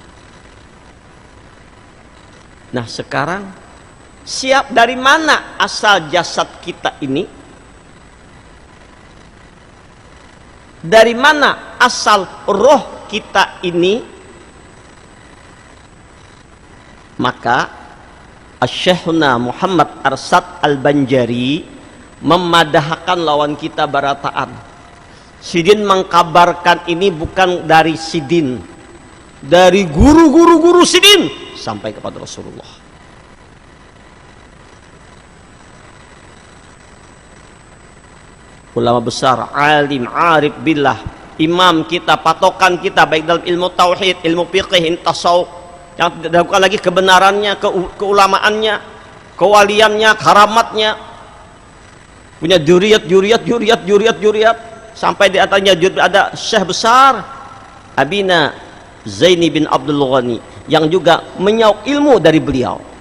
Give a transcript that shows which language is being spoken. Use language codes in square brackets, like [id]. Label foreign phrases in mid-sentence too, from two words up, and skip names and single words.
[id] Nah sekarang, siap dari mana asal jasad kita ini? Dari mana asal roh kita ini? Maka Syekhuna Muhammad Arsad Al-Banjari [bjn] memadahkan lawan kita barataan. [id] Sidin mengkabarkan ini bukan dari Sidin, dari guru-guru Sidin sampai kepada Rasulullah. Ulama besar, alim, [ar] عارف بالله, [id] imam kita, patokan kita baik dalam ilmu tauhid, ilmu fiqih, tasawuf, yang tidak diragukan lagi kebenarannya, keulamaannya, kewaliannya, karamatnya, punya juriat, sampai di atasnya ada syekh besar Abina Zaini bin Abdul Ghani yang juga menyaup ilmu dari beliau.